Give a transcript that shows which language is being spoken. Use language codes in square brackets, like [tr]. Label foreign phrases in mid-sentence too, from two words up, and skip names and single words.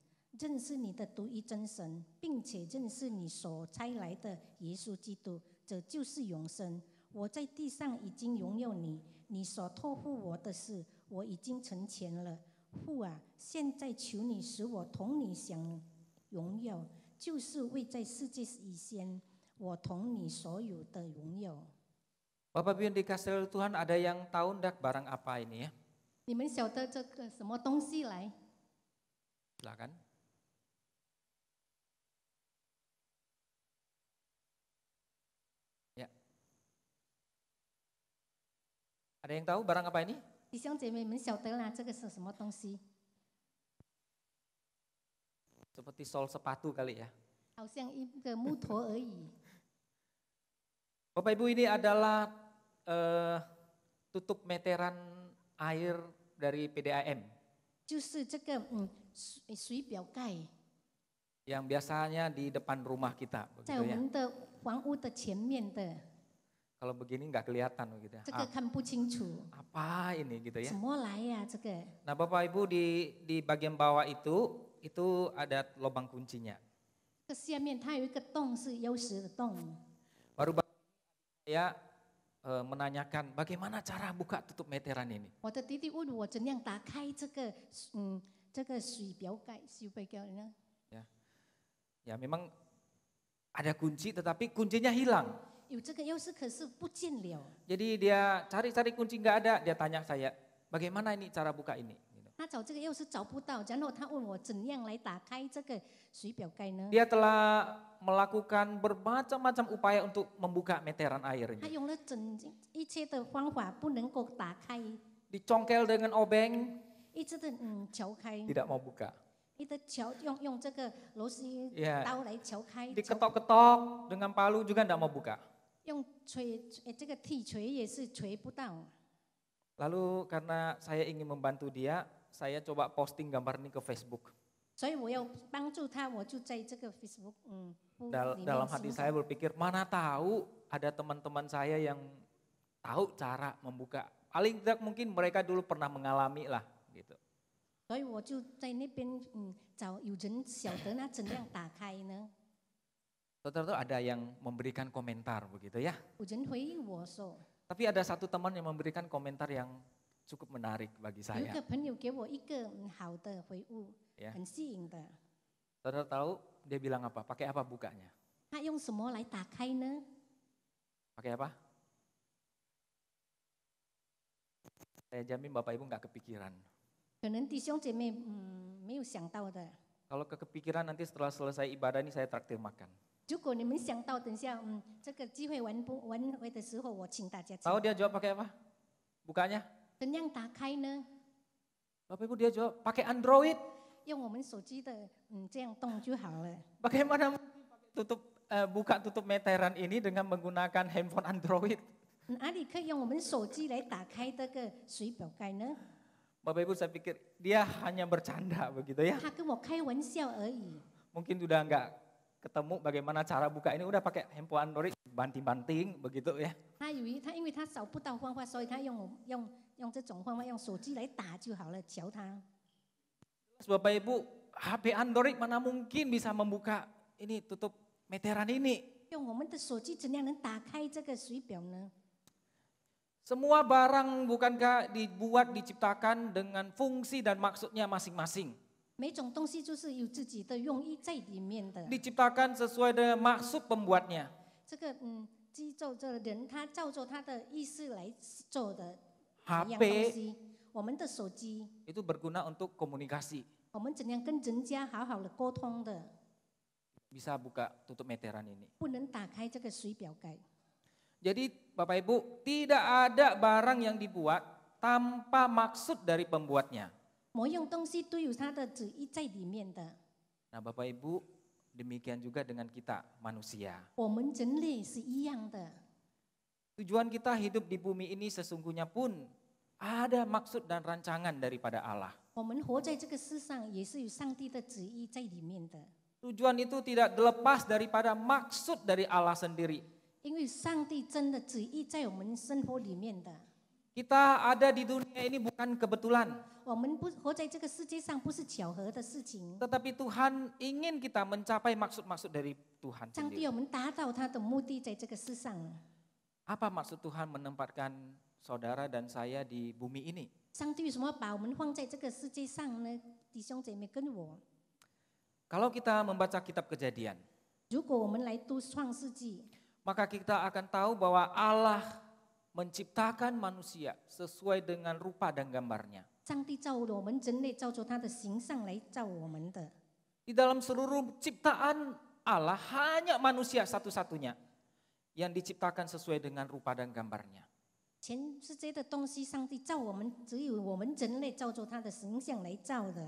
[zh] 认识你的独一真神，并且认识你所差来的耶稣基督，这就是永生。我在地上已经荣耀你，你所托付我的事，我已经成全了。父啊，现在求你使我同你享荣耀，就是为在世界以前我同你所有的荣耀。” [id] Bapak Ibu yang dikasihi oleh Tuhan, ada yang tahu ndak barang apa ini ya? [zh] 你们晓得这个什么东西来？ [id] Silakan. Ya. Ada yang tahu barang apa ini? [zh] 弟兄姐妹们晓得啦，这个是什么东西？ [id] Seperti sol sepatu kali ya. [zh] 好像一个木头而已。 [id] Bapak Ibu, ini adalah tutup meteran air dari PDAM [zh] 就是这个水表盖， [id] yang biasanya di depan rumah kita, [zh] 在 [id] begitu [zh] 我 [id] ya. [zh] 们的房屋的前面的， [id] Kalau begini nggak kelihatan begitu ya. [zh] 这个看不清楚， [id] Apa ini gitu ya. [zh] 什么来呀、这个 [id] Nah Bapak Ibu di bagian bawah itu ada lubang kuncinya. [zh] 这下面它有一个洞是钥匙的洞。 [id] Baru saya menanyakan bagaimana cara buka tutup meteran ini. [zh] 我的弟弟问我怎样打开这个水表盖呢？ [id] Ya memang ada kunci tetapi kuncinya hilang. [zh] 有这个钥匙，可是不见了。 [id] Jadi dia cari-cari kunci nggak ada, dia tanya saya, bagaimana ini cara buka ini? Gitu. [zh] 他找这个钥匙找不到，然后他问我怎样来打开这个水表盖呢？ [id] Dia telah melakukan bermacam-macam upaya untuk membuka meteran air [zh] 他 [id] ini. [zh] 用了一切的方法不能够打开， [id] Dicongkel dengan obeng, [zh] 一直的敲开， [id] tidak mau buka. [zh] 一直敲用这个螺丝 [id] Ya. [zh] 刀来敲开，敲 [id] Diketok-ketok dengan palu juga tidak mau buka. [zh] 用这个剔锤也是锤不到。 [id] Lalu karena saya ingin membantu dia, saya coba posting gambar ini ke Facebook. [zh] 所以我要帮助他，我就在这个 Facebook 里 [id] Dalam [zh] 面 [id] hati [zh] 行 [id] saya [zh] 走。 [id] berpikir, mana tahu ada teman-teman saya yang tahu cara membuka. Paling tidak mungkin mereka dulu pernah mengalami lah gitu. [zh] 所以我就在那边找有人晓得那怎样打开呢？ [id] Saudara-saudara ada yang memberikan komentar begitu ya. [zh] 有人回应我说， [id] Tapi ada satu teman yang memberikan komentar yang cukup menarik bagi [zh] 有一 [id] saya. [zh] 个朋友给我一个好的回复， [id] Ya. [zh] 很吸引的。 [id] Saudara tahu dia bilang apa? Pakai apa bukanya? [zh] 他用什么来打开呢？ [id] Pakai apa? Saya jamin Bapak Ibu nggak kepikiran. [zh] 可能弟兄姐妹没有想到的。 [id] Kalau kepikiran nanti setelah selesai ibadah ini saya traktir makan. [zh] 如果你们想到，等下这个机会完会的时候，我请大家吃 [id] Tahu dia jawab pakai apa? Bukanya? [zh] 怎样打开呢？ [id] Bapak Ibu dia jawab pakai Android. [zh] 用我们手机的这样动就好了。 [id] Bagaimana buka tutup meteran ini dengan menggunakan handphone Android? [zh] 哪里可以用我们手机来打开这个水表盖呢？ [id] Bapak Ibu saya pikir dia hanya bercanda begitu ya. [zh] 他跟我开玩笑而已。 [id] Mungkin sudah nggak ketemu bagaimana cara buka ini, udah pakai handphone Android banting-banting begitu ya. [zh] 他以为因为他找不到方法，所以他用这种方法，用手机来打就好了，瞧他。 [id] Bapak Ibu, HP Android mana mungkin bisa membuka ini tutup meteran ini? [zh] 用我们的手机怎样能打开这个水表呢？ [id] Semua barang bukankah dibuat, diciptakan dengan fungsi dan maksudnya masing-masing. [zh] 每种东西就是有自己的用意在里面的。 [id] Diciptakan sesuai dengan maksud pembuatnya. [zh] 这个制造这个人，他照着他的意思来做的一 HP 样东西。我们的手机， [id] itu berguna untuk komunikasi. [zh] 我们怎样跟人家好好的沟通的， [id] Bisa buka tutup meteran ini. [zh] 不能打开这个水表盖。 [id] Jadi Bapak Ibu, tidak ada barang yang dibuat tanpa maksud dari pembuatnya. [zh] 某样东西都有它的旨意在里面的。 [id] Nah Bapak Ibu, demikian juga dengan kita manusia. [zh] 我们人类是一样的， [id] Tujuan kita hidup di bumi ini sesungguhnya pun ada maksud dan rancangan daripada Allah. [zh] 我们活在这个世上也是有上帝的旨意在里面的。 [id] Tujuan itu tidak lepas daripada maksud dari Allah sendiri. [zh] 因为上帝真的旨意在我们生活里面的。 [id] Kita ada di dunia ini bukan kebetulan. [zh] 我们不活在这个世界上不是巧合的事情， [id] Tetapi Tuhan ingin kita mencapai maksud-maksud dari Tuhan [zh] 上帝 [id] sendiri. [zh] 要我们达到他的目的，在这个世上。 [id] Apa maksud Tuhan menempatkan saudara dan saya di bumi ini? [zh] 上帝为什么把我们放在这个世界上呢？弟兄姐妹跟我， [id] Kalau kita membaca kitab Kejadian, [zh] 如果我们来读创世纪， [id] maka kita akan tahu bahwa Allah menciptakan manusia sesuai dengan rupa dan gambarnya. [zh] 上帝造了我们人类，照着他的形象来造我们的。 [id] Di dalam seluruh ciptaan Allah hanya manusia satu-satunya yang diciptakan sesuai dengan rupa dan gambarnya. [zh] 全世界的东西，上帝造我们，只有我们人类照着他的形象来造的。